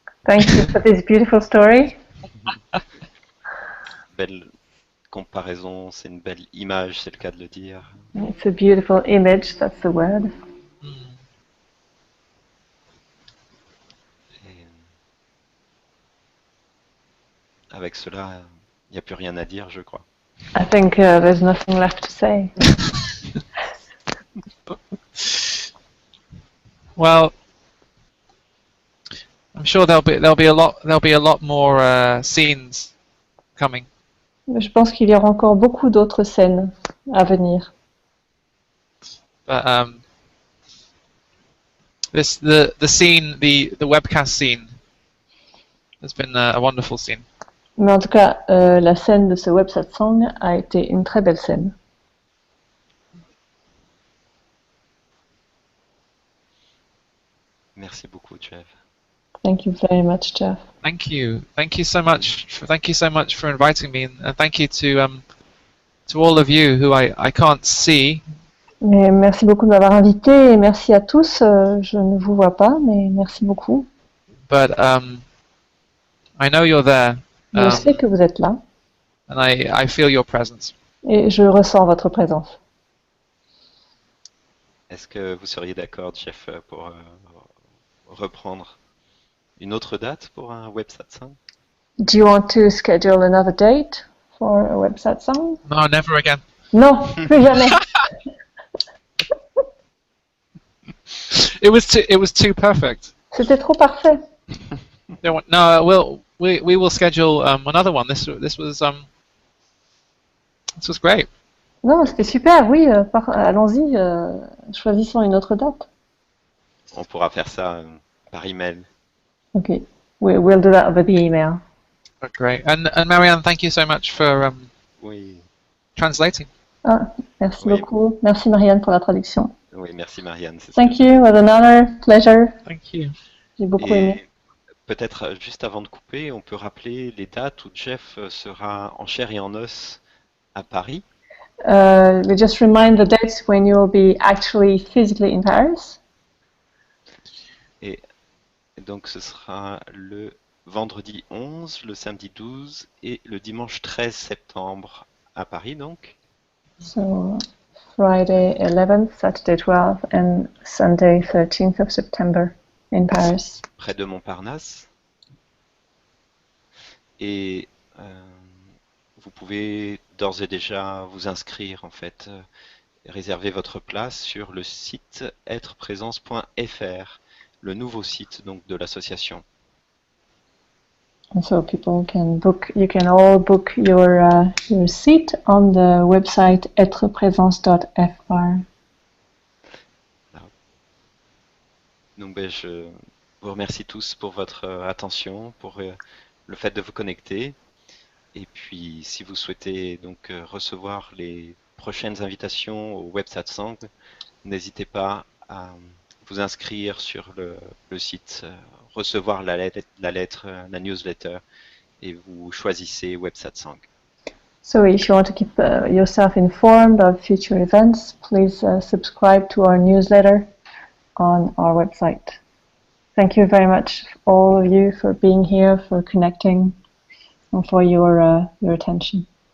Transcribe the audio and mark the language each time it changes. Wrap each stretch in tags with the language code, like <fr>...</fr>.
<en>Thank you for this beautiful story.</en> <fr>Belle comparaison, c'est une belle image, c'est le cas de le dire.</fr> <en>It's a beautiful image, that's the word.</en> <fr>Et avec cela, il n'y a plus rien à dire, je crois.</fr> <en>I think there's nothing left to say. Well, I'm sure there'll be a lot more scenes coming.</en> <fr>Je pense qu'il y aura encore beaucoup d'autres scènes à venir.</fr> <en>But the scene, the webcast scene, has been a wonderful scene.</en> <fr>Mais en tout cas, la scène de ce web satsang a été une très belle scène. Merci beaucoup, Jeff.</fr> <en>Thank you very much, Jeff. Thank you so much. Thank you so much for inviting me, and thank you to all of you who I can't see.</en> <fr>Mais merci beaucoup de m'avoir invité et merci à tous. Je ne vous vois pas, mais merci beaucoup.</fr> <en>But I know you're there,</en> <fr>Je sais que vous êtes là</fr> <en>and I feel your presence.</en> <fr>et je ressens votre présence. Est-ce que vous seriez d'accord, Jeff, pour reprendre une autre date pour un web satsang?</fr> <en>Do you want to schedule another date for a web satsang? No, never again.</en> <fr>Non, plus jamais.</fr> <en>It was too perfect.</en> <fr>C'était trop parfait.</fr> <en>No, we will schedule another one. This was great.</en> <fr>Non, c'était super, oui, allons-y, choisissons une autre date. On pourra faire ça par email.</fr> <en>Okay, we'll do that over the email. Great. And Marianne, thank you so much for</en> <fr>Oui,</fr> <en>translating.</en> <fr>Ah, merci Oui. beaucoup. Merci Marianne pour la traduction. oui, merci Marianne. c'est</fr> <en>Thank</en> <fr>ce que</fr> <en>you, it was an honor, pleasure. Thank you.</en> <fr>J'ai beaucoup aimé. Et peut-être juste avant de couper, on peut rappeler les dates où Jeff sera en chair et en os à Paris.</fr> <en>We just remind the dates when you will be actually physically in Paris.</en> <fr>Et donc ce sera le vendredi 11, le samedi 12 et le dimanche 13 septembre à Paris donc.</fr> <en>So Friday 11th, Saturday 12th, and Sunday 13th of September in Paris.</en> <fr>Près de Montparnasse. Et vous pouvez d'ores et déjà vous inscrire en fait, réserver votre place sur le site êtreprésence.fr, le nouveau site donc de l'association.</fr> <en>And so people can book, you can all book your seat on the website etreprésence.fr.</en> <fr>Donc je vous remercie tous pour votre attention, pour le fait de vous connecter. Et puis si vous souhaitez donc recevoir les prochaines invitations au web SATSANG, n'hésitez pas à vous inscrire sur le site, recevoir la newsletter, et vous choisissez web SATSANG.</fr> <en>So if you want to keep yourself informed of future events, please subscribe to our newsletter on our website. Thank you very much, all of you, for being here, for connecting, and for your attention.</en>